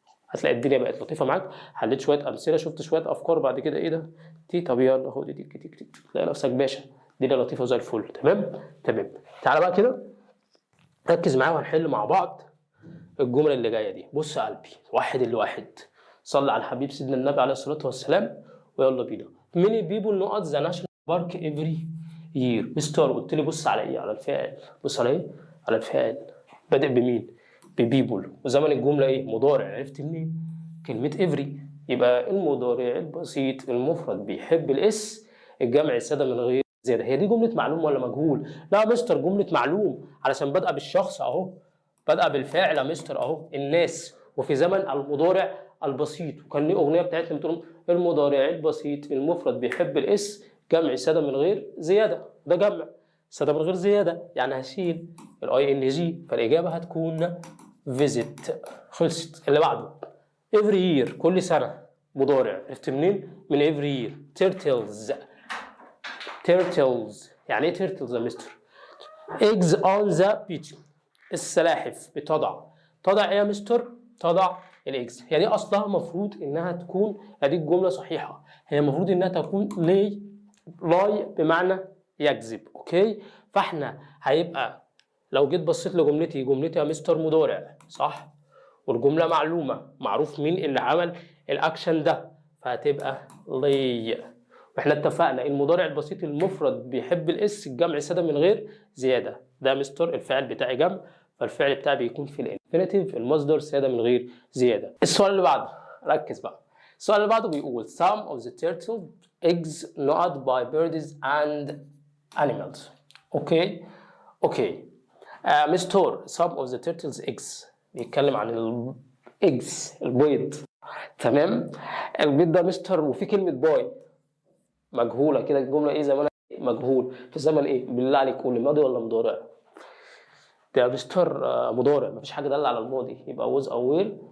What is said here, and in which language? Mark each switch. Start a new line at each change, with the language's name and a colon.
Arabic: هتلاقي الدنيا بقت لطيفه معاك، حليت شويه امثله، شفت شويه افكار، بعد كده ايه ده دي، طب يلا خد دي تيك تيك، تلاقي نفسك باشا، الدنيا لطيفه زي الفل. تمام تمام. تعالى بقى كده ركز معايا وهنحل مع بعض الجمله اللي جايه دي. بص يا قلبي، واحد الواحد، صلي على الحبيب سيدنا النبي عليه الصلاه والسلام، ويلا بينا.
English: many people not the national park every year.
Arabic: مستر قلت لي بص على ايه؟ على الفعل. بص على ايه؟ على الفعل. بادئ بمين؟ ببيبول. وزمن الجمله ايه؟ مضارع. عرفت منين؟ كلمه every. يبقى المضارع البسيط المفرد بيحب الاس، الجمع الساده من غير زياده. هي دي جمله معلوم ولا مجهول؟ لا يا مستر جمله معلوم، علشان بادئه بالشخص اهو، بادئه بالفاعل يا مستر اهو، الناس، وفي زمن المضارع البسيط. وكان ليه اغنيه بتاعتنا بتقول المضارع البسيط المفرد بيحب الاس، جمع ساده من غير زياده. ده جمع ساده من غير زياده، يعني هشيل الاي ان جي، فالاجابه هتكون فيزيت. خلصت. اللي بعده
English: every year،
Arabic: كل سنه، مضارع. عرفت منين؟ من
English: every year. turtles. turtles
Arabic: يعني ايه
English: turtles
Arabic: يا مستر؟
English: eggs on the beach.
Arabic: السلاحف بتضع. تضع ايه يا مستر؟ تضع الاكس. هي دي اصلها المفروض انها تكون، ادي الجمله صحيحه، هي المفروض انها تكون لاي بمعنى يكذب. اوكي، فاحنا هيبقى لو جيت بصيت لجملتي، جملتي يا مستر مضارع صح، والجمله معلومه، معروف مين اللي عمل الاكشن ده، فهتبقى لي. واحنا اتفقنا المضارع البسيط المفرد بيحب الاس، الجمع ساده من غير زياده. ده مستر الفعل بتاعي جمع، فالفعل بتاعي بيكون في الانفينيتيف، المصدر ساده من غير زياده. السؤال اللي بعده، ركز بقى. السؤال اللي بعده بيقول
English: some of the turtle eggs not by birds and animals.
Arabic: اوكي اوكي. مستر
English: some of the turtles eggs
Arabic: بيتكلم عن الايجز، البيض. تمام. البيض ده مستر، وفي كلمه باي مجهوله كده، الجمله ايه زمانها؟ مجهول. في زمن ايه؟ بالله عليك قول لي ماضي ولا مضارع؟ ده مستر مضارع، مفيش حاجه دل على الماضي، يبقى ووز او ويل.